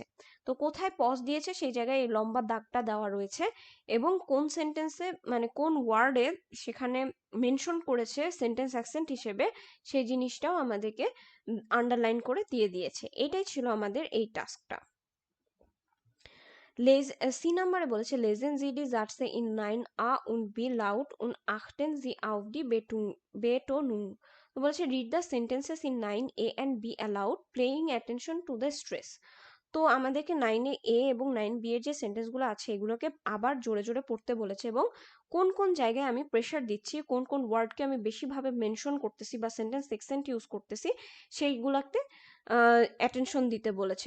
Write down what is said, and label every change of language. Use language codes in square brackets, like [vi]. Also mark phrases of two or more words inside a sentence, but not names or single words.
[bn] তো কোথায় পজ দিয়েছে সেই জায়গায় এই লম্বা দাগটা দেওয়া রয়েছে এবং কোন সেন্টেন্সে মানে কোন ওয়ার্ডে সেখানে মেনশন করেছে সেন্টেন্স অ্যাকসেন্ট হিসেবে সেই জিনিসটাও আমাদেরকে আন্ডারলাইন করে দিয়ে দিয়েছে। এটাই ছিল আমাদের এই টাস্কটা। সি নাম্বারে বলেছে [de] lesen Sie die Sätze in 9a und b laut und achten sie auf die Betonung। [bn] তো বলেছে [en] read the sentences in 9a and b aloud paying attention to the stress। [bn] তো আমাদেরকে 9A এবং 9B এর যে সেন্টেন্সগুলো আছে এগুলোকে আবার জোরে জোরে পড়তে বলেছে এবং কোন কোন জায়গায় আমি প্রেশার দিচ্ছি, কোন কোন ওয়ার্ডকে আমি বেশিভাবে মেনশন করতেছি বা সেন্টেন্স অ্যাকসেন্ট ইউজ করতেছি সেইগুলোতে অ্যাটেনশন দিতে বলেছে।